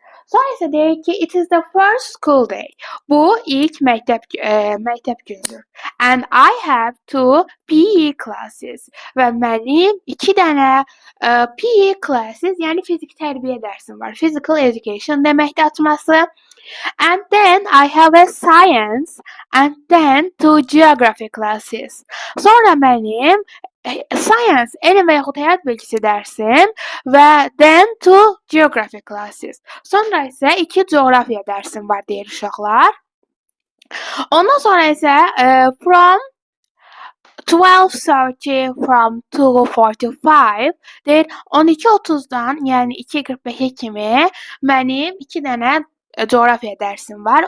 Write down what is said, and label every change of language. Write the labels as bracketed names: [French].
[Azerbaijani] Sonra isə deyir ki, [English] it is the first school day. [Azerbaijani] Bu ilk məktəb günüdür. [English] And I have 2 PE classes. [Azerbaijani] Və mənim 2 dənə PE classes, yəni fizik tərbiyə dərsim var. Physical education deməkdir açması. [English] And then I have a science and then 2 geography classes. [Azerbaijani] Sonra mənim science, elm və yaxud həyat bilgisi dərsim və [English] then 2 geography classes. [Azerbaijani] Sonra isə 2 coğrafiya dərsim var deyir uşaqlar. Ondan sonra isə [English] from 12:30 from 2:45 [Azerbaijani] deyir 12:30-dan, yəni 2:45-ə kimi mənim 2 dənə coğrafiya dərsim var.